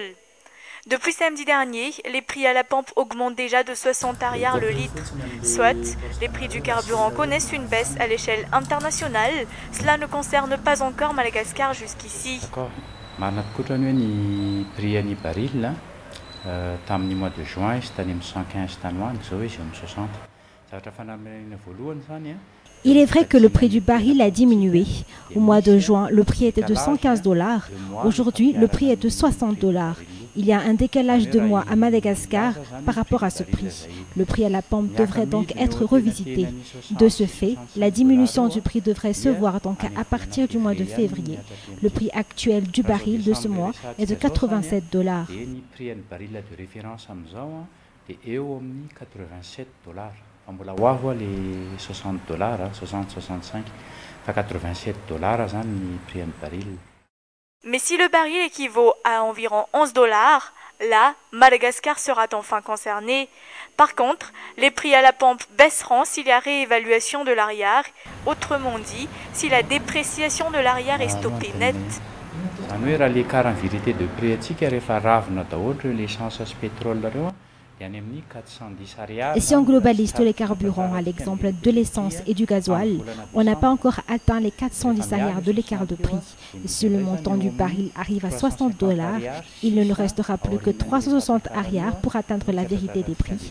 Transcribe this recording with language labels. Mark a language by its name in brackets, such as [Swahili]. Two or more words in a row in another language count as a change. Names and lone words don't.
[French] Depuis samedi dernier, les prix à la pompe augmentent déjà de 60 arrières le litre, soit les prix du carburant connaissent une baisse à l'échelle internationale. Cela ne concerne pas encore Madagascar jusqu'ici. [Malagasy] Tamin'ny [French] mois de juin, c'était 115 [Malagasy] tanoine, zao izy amin'ny 60. Zavatra fanambarana voalohany zany. [French] Il est vrai que le prix du baril a diminué. Au mois de juin, le prix était de 115 $. Aujourd'hui, le prix est de 60 $. Il y a un décalage de mois à Madagascar par rapport à ce prix. Le prix à la pompe devrait donc être revisité. De ce fait, la diminution du prix devrait se voir donc à partir du mois de février. Le prix actuel du baril de ce mois est de 87 $. [Malagasy] Mbola hoavo les 60 $, 60-65, fa 87 $ zany ny prix ny baril. [French] Mais si le baril équivaut à environ 11 $, là, Madagascar sera enfin concerné. Par contre, les prix à la pompe baisseront s'il y a réévaluation de l'arrière, autrement dit, si la dépréciation de l'arrière est stoppée net. [Malagasy] Zany hoe raha le kara ny [French] vérité de prix [Malagasy] atsika rehefa ravina daholo l'essence sy pétrole reo. [French] Et si on globalise tous les carburants, à l'exemple de l'essence et du gasoil, on n'a pas encore atteint les 410 arrières de l'écart de prix. Si le montant du baril arrive à 60 $, il ne nous restera plus que 360 arrières pour atteindre la vérité des prix.